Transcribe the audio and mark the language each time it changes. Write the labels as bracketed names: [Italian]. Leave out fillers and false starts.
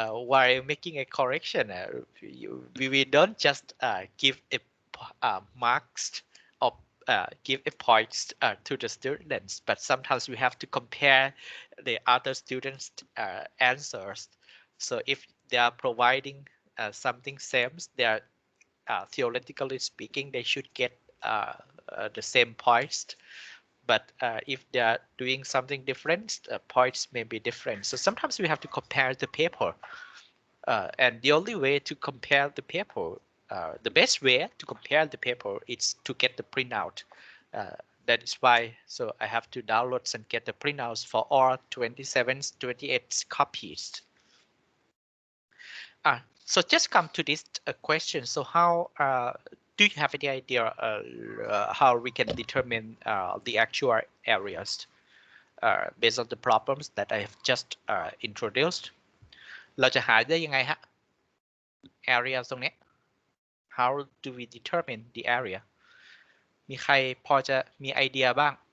[English] while making a correction we don't just give a marks or give a points to the students, but sometimes we have to compare the other students answers. So if they are providing something same, they are theoretically speaking they should get the same points, but if they are doing something different, points may be different. So sometimes we have to compare the paper, and the only way to compare the paper, the best way to compare the paper is to get the printout. That is why, so I have to download and get the printouts for all 27, 28 copies. So just come to this question. So how do you have any idea how we can determine the actual areas based on the problems that I have just introduced? [Thai] เราจะหาได้ยังไงฮะ area ตรงนี้ [English] how do we determine the area [Thai] มีใครพอจะมีไอเดียบ้า